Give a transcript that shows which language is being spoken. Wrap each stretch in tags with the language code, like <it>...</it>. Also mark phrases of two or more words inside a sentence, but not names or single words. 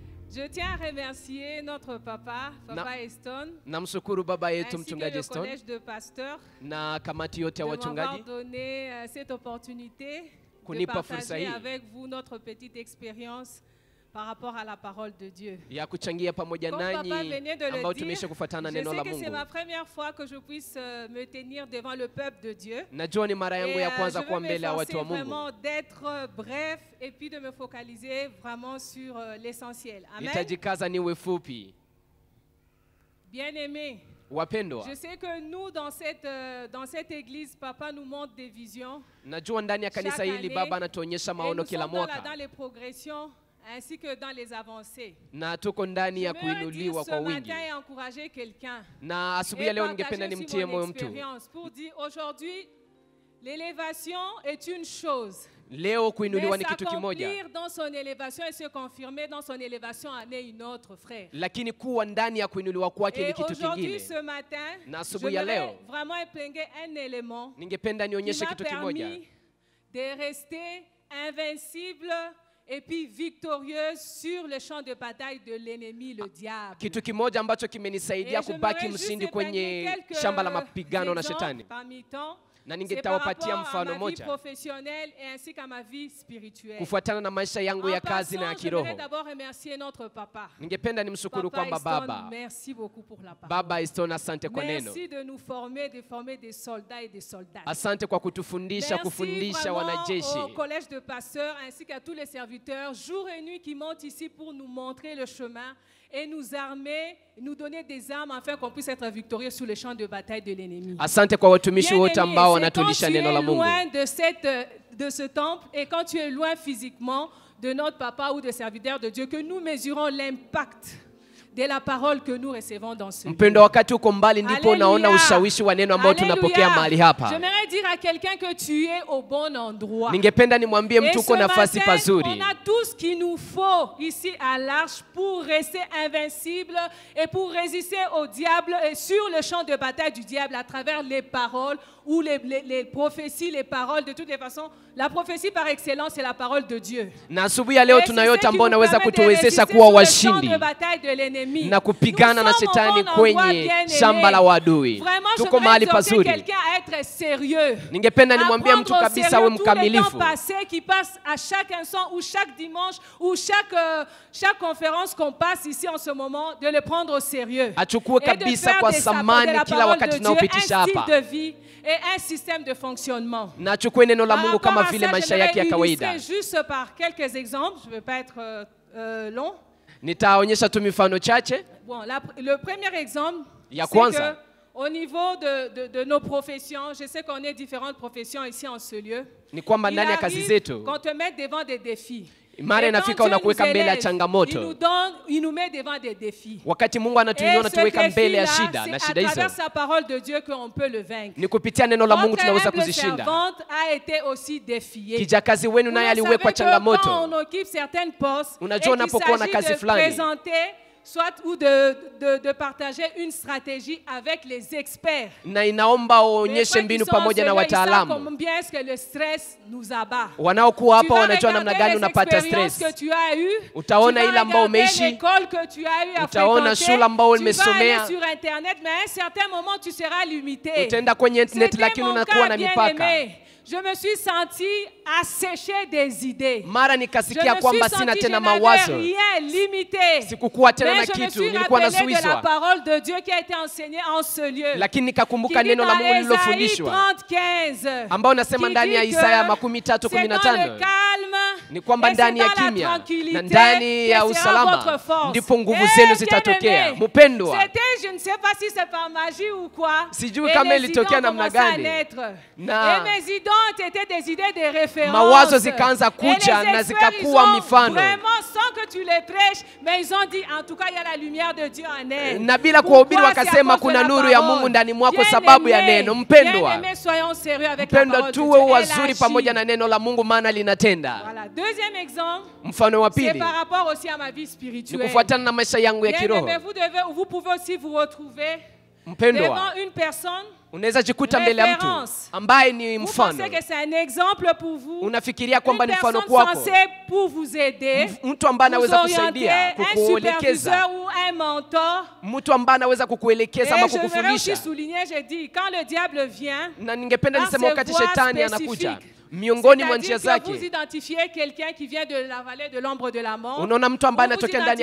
<fr>Je tiens à remercier notre papa Eston,</fr> <sw>namshukuru baba yetu</sw> <fr>ainsi que</fr> <sw>mchungaji</sw> <fr>le Eston collège de pasteurs</fr> <sw>na kamati yote ya</sw> <fr>de m'avoir</fr> <sw>wachungaji</sw> <fr>donné cette opportunité de</fr> <sw>kunipa fursa</sw> <fr>partager</fr> <sw>hii</sw> <fr>avec vous notre petite expérience par rapport à la parole de Dieu.</fr> <sw>ya kuchangia pamoja</sw> <fr>Comme papa</fr> <sw>nanyi</sw> <fr>venait de le</fr> <sw>ambao</sw> <fr>dire,</fr> <sw>tumeisha kufuatana</sw> <fr>je</fr> <sw>neno</sw> <fr>sais la que c'est</fr> <sw>Mungu.</sw> <fr>ma première fois que je puisse me tenir devant le peuple de Dieu.</fr> <sw>Najua ni mara yangu</sw> <fr>Et,</fr> <sw>ya</sw> <fr>je</fr> <sw>kwanza</sw> <fr>vais</fr> <sw>kuwa mbele ya watu</sw> <fr>m'efforcer</fr> <sw>wa Mungu.</sw> <fr>vraiment d'être bref et puis de me focaliser vraiment sur l'essentiel. Amen.</fr> <sw>Nitajikaza niwe fupi.</sw> <fr>Bien-aimés,</fr> <sw>Wapendwa,</sw> <fr>je sais que nous, dans cette église, papa nous montre des visions.</fr> <sw>najua ndani ya kanisa</sw> <fr>Chaque</fr> <sw>hili</sw> <fr>année,</fr> <sw>baba anatuonyesha</sw> <fr>Et</fr> <sw>maono</sw> <fr>nous</fr> <sw>kila</sw> <fr>sommes dans</fr> <sw>mwaka</sw> <fr>les progressions ainsi que dans les avancées.</fr> <sw>na tuko ndani ya</sw> <fr>Je veux dire</fr> <sw>kuinuliwa</sw> <fr>ce</fr> <sw>kwa wingi.</sw> <fr>matin et encourager quelqu'un.</fr> <sw>Na asubuhi ya</sw> <fr>Et</fr> <sw>leo ningependa</sw> <fr>partager</fr> <sw>nimtie</sw> <fr>aussi mon</fr> <sw>moyo mtu.</sw> <fr>expérience pour dire aujourd'hui, l'élévation est une chose.</fr> <sw>Leo kuinuliwa</sw> <fr>Mais</fr> <sw>ni kitu kimoja,</sw> <fr>s'accomplir dans son élévation et se confirmer dans son élévation en est une autre, frère.</fr> <sw>lakini kuwa ndani ya kuinuliwa kwake ni</sw> <fr>Et</fr> <sw>kitu</sw> <fr>aujourd'hui,</fr> <sw>kingine.</sw> <fr>ce matin,</fr> <sw>Na</sw> <fr>je</fr> <sw>asubuhi ya</sw> <fr>voudrais</fr> <sw>leo</sw> <fr>vraiment épingler un élément</fr> <sw>ningependa</sw> <fr>qui</fr> <sw>nionyeshe</sw> <fr>m'a</fr> <sw>kitu kimoja</sw> <fr>permis de rester invincible et puis victorieuse sur le champ de bataille de l'ennemi, le diable.</fr> <sw>kitu kimoja ambacho kimenisaidia</sw> <fr>Et je</fr> <sw>kubaki</sw> <fr>voudrais juste</fr> <sw>mshindi kwenye</sw> <fr>épingler quelques</fr> <sw>shamba la mapigano na</sw> <fr>exemples</fr> <sw>shetani,</sw> <fr>parmi tant.</fr> <sw>na</sw> <fr>C'est par</fr> <sw>ningetawapatia</sw> <fr>rapport à</fr> <sw>mfano</sw> <fr>ma vie</fr> <sw>moja</sw> <fr>professionnelle et ainsi qu'à ma vie spirituelle.</fr> <sw>kufuatana na maisha yangu ya</sw> <fr>En</fr> <sw>kazi na ya</sw> <fr>passant, je voudrais</fr> <sw>kiroho.</sw> <fr>d'abord remercier notre papa.</fr> <sw>Ningependa nimshukuru</sw> <fr>Papa</fr> <sw>kwamba Eston, baba</sw> <fr>merci beaucoup pour la parole.</fr> <sw>baba Eston, asante kwa neno,</sw> <fr>Merci de nous former, de former des soldats et des soldats.</fr> <sw>asante kwa kutufundisha,</sw> <fr>Merci</fr> <sw>kufundisha</sw> <fr>vraiment</fr> <sw>wanajeshi.</sw> <fr>au collège de pasteurs ainsi qu'à tous les serviteurs, jour et nuit, qui montent ici pour nous montrer le chemin et nous armer, nous donner des armes afin qu'on puisse être victorieux sur le champ de bataille de l'ennemi.</fr> <sw>Asante kwa watumishi wote</sw> <fr>Bien-aimé,</fr> <sw>ambao</sw> <fr>c'est quand</fr> <sw>wanatulisha</sw> <fr>tu</fr> <sw>neno</sw> <fr>es</fr> <sw>la Mungu.</sw> <fr>loin de ce temple et quand tu es loin physiquement de notre papa ou de serviteur de Dieu, que nous mesurons l'impact de la parole que nous recevons dans ce lieu.</fr> <sw>Mpendo, wakati uko mbali ndipo</sw> <fr>Alléluia.</fr> <sw>unaona ushawishi wa neno ambao tunapokea mahali hapa.</sw> <fr>J'aimerais dire à quelqu'un que tu es au bon endroit.</fr> <sw>Ningependa nimwambie</sw> <fr>Et</fr> <sw>mtu</sw> <fr>ce</fr> <sw>uko nafasi</sw> <fr>matin,</fr> <sw>pazuri.</sw> <fr>on a tout ce qu'il nous faut ici à l'Arche pour rester invincible et pour résister au diable et sur le champ de bataille du diable à travers les paroles ou les prophéties, les paroles. De toutes les façons, la prophétie par excellence c'est la parole de Dieu.</fr> <sw>Na asubuhi ya leo</sw> <fr>Et</fr> <sw>tuna</sw> <fr>c'est</fr> <sw>yote</sw> <fr>ce qui</fr> <sw>ambao</sw> <fr>nous</fr> <sw>naweza</sw> <fr>permet de</fr> <sw>kutuwezesha</sw> <fr>résister</fr> <sw>kuwa</sw> <fr>sur le</fr> <sw>washindi</sw> <fr>champ de bataille de l'ennemi.</fr> <sw>na kupigana na</sw> <fr>Nous sommes au</fr> <sw>shetani</sw> <fr>bon endroit,</fr> <sw>kwenye</sw> <fr>bien-aimés.</fr> <sw>shamba la wadui.</sw> <fr>Vraiment,</fr> <sw>Tuko mahali</sw> <fr>j'aimerais exhorter</fr> <sw>pazuri.</sw> <fr>quelqu'un à être sérieux.</fr> <sw>Ningependa nimwambie</sw> <fr>À</fr> <sw>mtu</sw> <fr>prendre au</fr> <sw>kabisa</sw> <fr>sérieux</fr> <sw>awe</sw> <fr>tous les temps</fr> <sw>mkamilifu,</sw> <fr>passés qui passent à chaque instant ou chaque dimanche ou chaque conférence qu'on passe ici en ce moment, de le prendre au sérieux.</fr> <sw>achukue</sw> <fr>Et de</fr> <sw>kabisa</sw> <fr>faire</fr> <sw>kwa</sw> <fr>de</fr> <sw>thamani</sw> <fr>la</fr> <sw>kila</sw> <fr>parole</fr> <sw>wakati</sw> <fr>de Dieu</fr> <sw>tunaopitisha</sw> <fr>un style</fr> <sw>hapa,</sw> <fr>de vie et un système de fonctionnement.</fr> <sw>na achukue neno la</sw> <fr>Par</fr> <sw>Mungu</sw> <fr>rapport</fr> <sw>kama</sw> <fr>à</fr> <sw>vile</sw> <fr>ça,</fr> <sw>maisha yake ya</sw> <fr>j'aimerais</fr> <sw>kawaida.</sw> <fr>illustrer juste par quelques exemples. Je ne vais pas être long.</fr> <sw>Nitaonyesha tu mifano chache.</sw> <fr>Bon, le premier exemple,</fr> <sw>Ya</sw> <fr>c'est</fr> <sw>kwanza.</sw> <fr>que au niveau de nos professions, je sais qu'on est différentes professions ici en ce lieu.</fr> <sw>Ni kwamba</sw> <fr>Il</fr> <sw>ndani ya kazi</sw> <fr>arrive</fr> <sw>zetu</sw> <fr>qu'on te mette devant des défis.</fr> <sw>mara</sw> <fr>Et</fr> <sw>inafika</sw> <fr>quand Dieu</fr> <sw>unakuweka</sw> <fr>nous</fr> <sw>mbele ya</sw> <fr>élève,</fr> <sw>changamoto.</sw> <fr>il nous met devant des défis.</fr> <sw>Wakati Mungu</sw> <fr>Et</fr> <sw>anatuinua</sw> <fr>ce</fr> <sw>anatuweka mbele ya</sw> <fr>défi-là,</fr> <sw>shida, na</sw> <fr>c'est à</fr> <sw>shida hizo</sw> <fr>travers sa parole de Dieu qu'on peut le vaincre.</fr> <sw>ni kupitia neno la Mungu</sw> <fr>Votre</fr> <sw>tunaweza</sw> <fr>humble</fr> <sw>kuzishinda.</sw> <fr>servante a été aussi défiée.</fr> <sw>Kijakazi wenu</sw> <fr>Vous</fr> <sw>naye</sw> <fr>le savez</fr> <sw>aliwekwa</sw> <fr>que quand</fr> <sw>changamoto.</sw> <fr>on occupe certaines postes et</fr> <sw>Unajua</sw> <fr>qu'il</fr> <sw>unapokuwa na</sw> <fr>s'agit</fr> <sw>kazi</sw> <fr>de</fr> <sw>fulani,</sw> <fr>présenter soit ou de partager une stratégie avec les experts.</fr> <sw>na inaomba</sw> <fr>Les</fr> <sw>uonyeshe</sw> <fr>gens qui</fr> <sw>mbinu</sw> <fr>sont</fr> <sw>pamoja na</sw> <fr>en celui, ils savent</fr> <sw>wataalamu</sw> <fr>combien est-ce que le stress nous abat.</fr> <sw>wanaokuwa</sw> <fr>Tu</fr> <sw>hapa</sw> <fr>vas</fr> <sw>wanajua namna</sw> <fr>regarder</fr> <sw>gani</sw> <fr>les</fr> <sw>unapata</sw> <fr>expériences</fr> <sw>stress.</sw> <fr>que tu as eues.</fr> <sw>Utaona</sw> <fr>Tu vas</fr> <sw>ile ambao</sw> <fr>regarder</fr> <sw>umeishi.</sw> <fr>l'école que tu as eu à</fr> <sw>Utaona</sw> <fr>fréquenter.</fr> <sw>shule ambao</sw> <fr>Tu vas</fr> <sw>umesomea.</sw> <fr>aller sur Internet, mais à un certain moment, tu seras limité.</fr> <sw>Utaenda kwenye internet</sw> <fr>C'était</fr> <sw>lakini</sw> <fr>mon</fr> <sw>unakuwa</sw> <fr>cas,</fr> <sw>na</sw> <fr>bien</fr> <sw>mipaka.</sw> <fr>aimé. Je me suis sentie asséchée des idées.</fr> <sw>Mara</sw> <fr>Je</fr> <sw>nikasikia</sw> <fr>me</fr> <sw>kwamba</sw> <fr>suis</fr> <sw>sina</sw> <fr>sentie, je</fr> <sw>tena</sw> <fr>n'avais</fr> <sw>mawazo,</sw> <fr>rien limité.</fr> <sw>sikukuwa tena na</sw> <fr>Mais je me</fr> <sw>kitu,</sw> <fr>suis</fr> <sw>nilikuwa</sw> <fr>rappelée de la</fr> <sw>nazuizwa,</sw> <fr>parole de Dieu qui a été enseignée en ce lieu.</fr> <sw>lakini</sw> <fr>Qui</fr> <sw>nikakumbuka</sw> <fr>dit</fr> <sw>neno la</sw> <fr>dans</fr> <sw>Mungu</sw> <fr>Ésaïe</fr> <sw>lililofundishwa</sw> <fr>30:15,</fr> <sw>ambao nasema</sw> <fr>qui</fr> <sw>ndani ya</sw> <fr>dit</fr> <sw>Isaya</sw> <fr>que</fr> <sw>13:15</sw> <fr>c'est dans le calme</fr> <sw>ni kwamba</sw> <fr>et</fr> <sw>ndani</sw> <fr>c'est</fr> <sw>ya</sw> <fr>dans la</fr> <sw>kimya</sw> <fr>tranquillité</fr> <sw>na ndani ya</sw> <fr>que sera votre</fr> <sw>usalama</sw> <fr>force.</fr> <sw>ndipo nguvu</sw> <fr>Eh,</fr> <sw>zenu zitatokea.</sw> <fr>bien-aimé,</fr> <sw>Mpendwa,</sw> <fr>c'était, je ne sais pas si c'est par magie ou quoi,</fr> <sw>sijui</sw> <fr>et</fr> <sw>kama</sw> <fr>les</fr> <sw>ilitokea</sw> <fr>idées ont</fr> <sw>namna</sw> <fr>commencé à</fr> <sw>gani.</sw> <fr>naître.</fr> <sw>Na-</sw> <fr>Et mes idées étaient des idées de référence.</fr> <sw>Mawazo zikaanza</sw> <fr>Et</fr> <sw>kuja</sw> <fr>les</fr> <sw>na</sw> <fr>experts,</fr> <sw>zikakuwa</sw> <fr>ils ont</fr> <sw>mifano.</sw> <fr>vraiment, sans que tu les prêches, mais ils ont dit, en tout cas, il y a la lumière de Dieu en elle.</fr> <sw>na bila</sw> <fr>Pourquoi?</fr> <sw>kuhubiri</sw> <fr>C'est à</fr> <sw>wakasema</sw> <fr>cause de</fr> <sw>kuna</sw> <fr>la</fr> <sw>nuru ya</sw> <fr>parole.</fr> <sw>Mungu ndani mwako</sw> <fr>Bien</fr> <sw>sababu ya</sw> <fr>aimé,</fr> <sw>neno. Mpendwa,</sw> <fr>bien aimé, soyons sérieux avec la</fr> <sw>mpendwa,</sw> <fr>parole de</fr> <sw>tuwe</sw> <fr>Dieu. Elle</fr> <sw>wazuri</sw> <fr>agit.</fr> <sw>pamoja na neno la Mungu maana linatenda.</sw> <fr>Voilà. Deuxième exemple,</fr> <sw>Mfano wa</sw> <fr>c'est</fr> <sw>pili</sw> <fr>par rapport aussi à ma vie</fr> <sw>ni</sw> <fr>spirituelle.</fr> <sw>kufuatana na maisha yangu ya</sw> <fr>Bien</fr> <sw>kiroho.</sw> <fr>aimé, vous pouvez aussi vous retrouver</fr> <sw>Mpendwa,</sw> <fr>devant une personne,</fr> <sw>unaweza jikuta mbele ya mtu ambaye ni</sw> <fr>vous</fr> <sw>mfano.</sw> <fr>pensez que c'est un exemple pour vous,</fr> <sw>Unafikiria kwamba</sw> <fr>une</fr> <sw>ni mfano</sw> <fr>personne</fr> <sw>kwako,</sw> <fr>censée pour vous aider,</fr> <sw>mtu ambaye</sw> <fr>vous</fr> <sw>anaweza</sw> <fr>orienter,</fr> <sw>kusaidia,</sw> <fr>un</fr> <sw>kukuelekeza,</sw> <fr>superviseur ou un mentor.</fr> <sw>mtu ambaye anaweza kukuelekeza ama</sw> <fr>Et je voudrais aussi</fr> <sw>kukufundisha.</sw> <fr>souligner, j'ai dit, quand le diable vient,</fr> <sw>Na ningependa</sw> <fr>dans</fr> <sw>niseme</sw> <fr>ses</fr> <sw>wakati</sw> <fr>voies</fr> <sw>shetani anakuja</sw> <fr>spécifiques,</fr> <sw>miongoni mwa njia</sw> <fr>c'est-à-dire que vous</fr> <sw>zake,</sw> <fr>identifiez quelqu'un qui vient de la vallée de l'ombre de la mort.</fr> <sw>unaona mtu ambaye</sw> <fr>Vous</fr> <sw>anatokea ndani ya</sw>